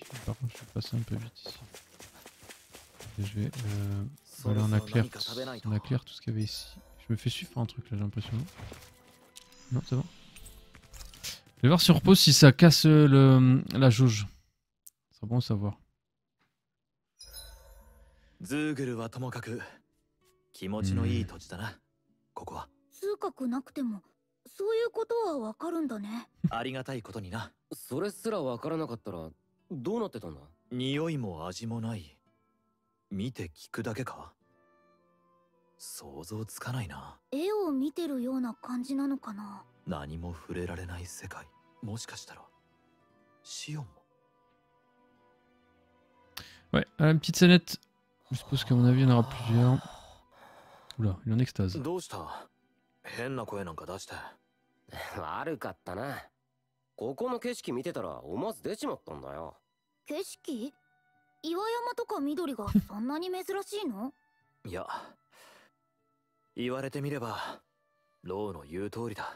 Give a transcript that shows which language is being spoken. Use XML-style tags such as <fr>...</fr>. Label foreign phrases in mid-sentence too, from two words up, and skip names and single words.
<fr>Par contre, je vais passer un peu vite ici. Et je vais. Voilà, on a clair tout ce qu'il y avait ici. Je me fais suivre par un truc là, j'ai l'impression. Non, c'est bon. Je vais voir sur pause si ça casse la jauge. C'est bon à savoir.</fr> <ja>ズーグルはともかく気持ちのいい土地だな、ここは。通覚なくてもそういうことはわかるんだね。ありがたいことにな。それすらわからなかったらどうなってたんだ。匂いも味もない。見て聞くだけか。想像つかないな。絵を見てるような感じなのかな。何も触れられない世界。もしかしたらシオンも。</ja> <fr>Ouais, à la petite scénette. Je suppose qu'à mon avis, il y en aura plusieurs. Oula, il est en extase.</fr> <ja>どうした？変な声なんか出して。悪かったな。ここの景色見てたら思わず出ちまったんだよ。景色？岩山とか緑がそんなに珍しいの？いや、言われてみればローの言う通りだ。</ja>